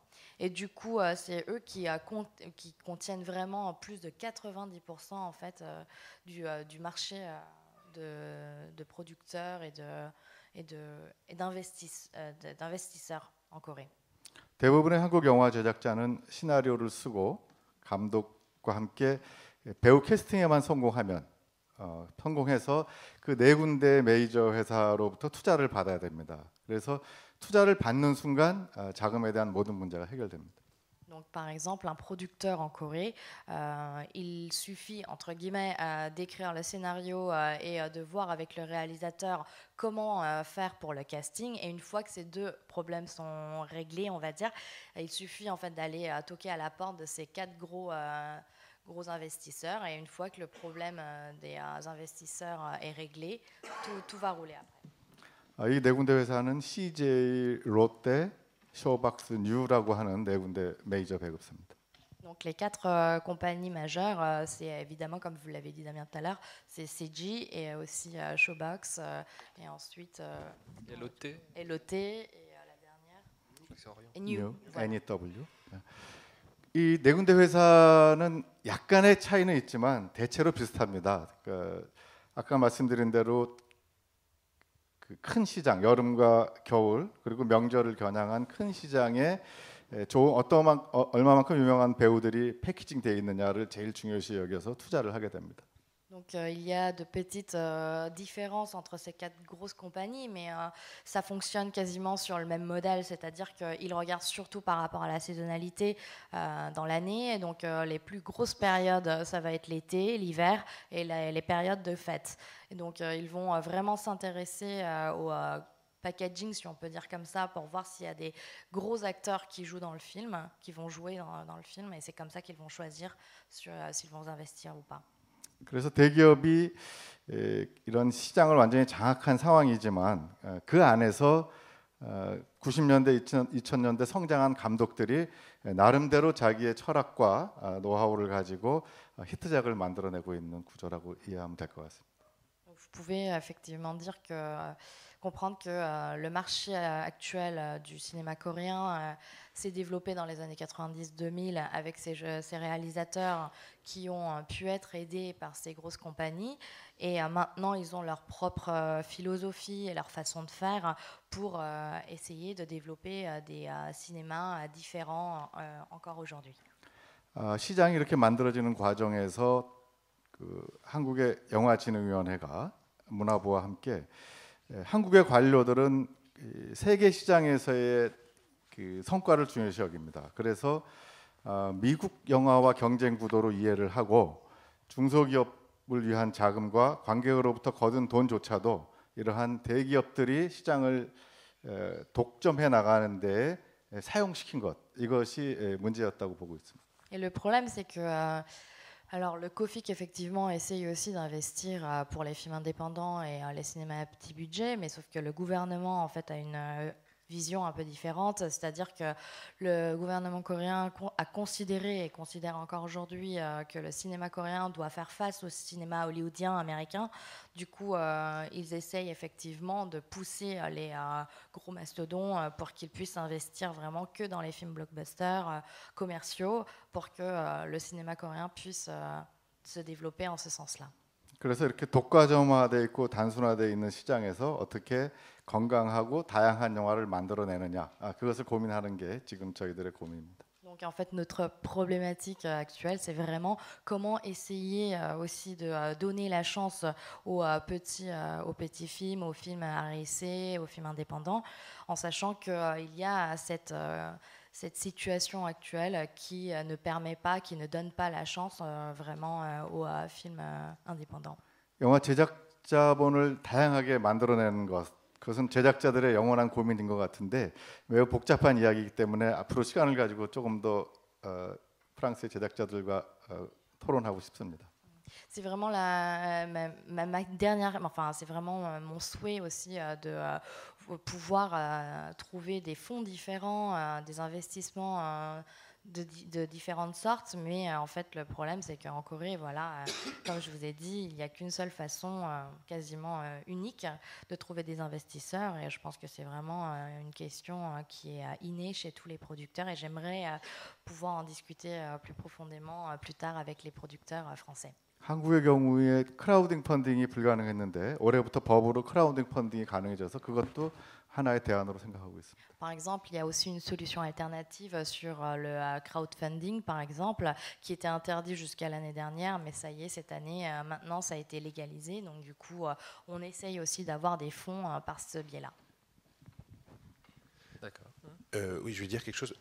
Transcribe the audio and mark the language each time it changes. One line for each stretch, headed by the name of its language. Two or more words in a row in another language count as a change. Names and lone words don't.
French: Et du coup, c'est eux qui contiennent vraiment plus de 90% en fait du marché. De producteurs et d'investisseurs en Corée.
Korean: 대부분의 한국 영화 제작자는 시나리오를 쓰고 감독과 함께 배우 캐스팅에만 성공해서 그 네 군데 메이저 회사로부터 투자를 받아야 됩니다. 그래서 투자를 받는 순간 자금에 대한 모든 문제가 해결됩니다.
French: Donc, par exemple, un producteur en Corée, il suffit, entre guillemets, d'écrire le scénario et de voir avec le réalisateur comment faire pour le casting. Et une fois que ces deux problèmes sont réglés, on va dire, il suffit en fait d'aller toquer à la porte de ces 4 gros investisseurs. Et une fois que le problème des investisseurs est réglé, tout va rouler après.
Korean: 이 네 군데 회사는 CJ, 롯데, 쇼박스, 뉴라고 하는 네 군데 메이저 배급사입니다.
French: Donc les 4 compagnies majeures, c'est évidemment, comme vous l'avez dit Damien tout à l'heure, c'est CJ et aussi Showbox et ensuite LOT. et Lotte et la dernière et New. NEW.
Korean: 이 네 군데 회사는 약간의 차이는 있지만 대체로 비슷합니다. 그러니까 아까 말씀드린 대로 그 큰 시장, 여름과 겨울 그리고 명절을 겨냥한 큰 시장에 좋은 얼마만큼 유명한 배우들이 패키징되어 있느냐를 제일 중요시 여겨서 투자를 하게 됩니다.
French: Donc il y a de petites différences entre ces 4 grosses compagnies, mais ça fonctionne quasiment sur le même modèle, c'est-à-dire qu'ils regardent surtout par rapport à la saisonnalité dans l'année. Et donc les plus grosses périodes, ça va être l'été, l'hiver et les périodes de fête. Et donc ils vont vraiment s'intéresser au packaging, si on peut dire comme ça, pour voir s'il y a des gros acteurs qui jouent dans le film, qui vont jouer dans le film, et c'est comme ça qu'ils vont choisir s'ils vont investir ou pas.
Korean: 그래서 대기업이 이런 시장을 완전히 장악한 상황이지만 그 안에서 90년대, 2000년대 성장한 감독들이 나름대로 자기의 철학과 노하우를 가지고 히트작을 만들어내고 있는 구조라고 이해하면 될 것 같습니다.
French: Vous pouvez effectivement dire comprendre que le marché actuel du cinéma coréen s'est développé dans les années 90-2000 avec ces réalisateurs qui ont pu être aidés par ces grosses compagnies. Et maintenant, ils ont leur propre philosophie et leur façon de faire pour essayer de développer des cinémas différents encore aujourd'hui.
Korean: 시장이 이렇게 만들어지는 과정에서 그 한국의 영화진흥위원회가 문화부와 함께 한국의 관료들은 세계 시장에서의 그 성과를 중요시 여깁니다. 그래서 미국 영화와 경쟁 구도로 이해를 하고 중소기업을 위한 자금과 관객으로부터 거둔 돈조차도 이러한 대기업들이 시장을 독점해 나가는 데 사용시킨 것, 이것이 문제였다고 보고 있습니다.
French: Et le problème, c'est que alors le COFIC effectivement essaye aussi d'investir pour les films indépendants et les cinémas à petit budget, mais sauf que le gouvernement en fait a une vision un peu différente, c'est-à-dire que le gouvernement coréen a considéré et considère encore aujourd'hui que le cinéma coréen doit faire face au cinéma hollywoodien américain. Du coup, ils essayent effectivement de pousser les gros mastodons pour qu'ils puissent investir vraiment que dans les films blockbusters commerciaux pour que le cinéma coréen puisse se développer en ce sens-là.
Korean: 그래서 이렇게 독과점화되어 있고 단순화되어 있는 시장에서 어떻게 건강하고 다양한 영화를 만들어내느냐, 그것을 고민하는 게 지금 저희들의 고민입니다.
French: Donc en fait notre problématique actuelle c'est vraiment comment essayer aussi de donner la chance aux petits films, aux films à essai, aux films indépendants, en sachant qu'il y a cette situation actuelle qui ne permet pas, qui ne donne pas la chance vraiment aux films indépendants.
Korean: 영화 제작자본을 다양하게 만들어내는 것, 그것은 제작자들의 영원한 고민인 것 같은데 매우 복잡한 이야기이기 때문에 앞으로 시간을 가지고 조금 더 프랑스의 제작자들과 토론하고 싶습니다.
French: C'est vraiment ma dernière, enfin c'est vraiment mon souhait aussi de pouvoir trouver des fonds différents, des investissements de différentes sortes, mais en fait le problème c'est qu'en Corée, voilà, comme je vous ai dit, il n'y a qu'une seule façon quasiment unique de trouver des investisseurs, et je pense que c'est vraiment une question qui est innée chez tous les producteurs, et j'aimerais pouvoir en discuter plus profondément plus tard avec les producteurs français.
Korean: 한국의 경우에 크라우딩 펀딩이 불가능했는데 올해부터 법으로 크라우딩 펀딩이 가능해져서 그것도 하나의 대안으로 생각하고 있습니다.
French: Par exemple, il y a aussi une solution alternative sur le crowdfunding, par exemple, qui était interdit jusqu'à l'année dernière, mais ça y est, cette année, maintenant, ça a été légalisé. Donc, du coup, on essaye aussi d'avoir des fonds par ce biais-là. D'accord. Oui, je veux dire quelque chose.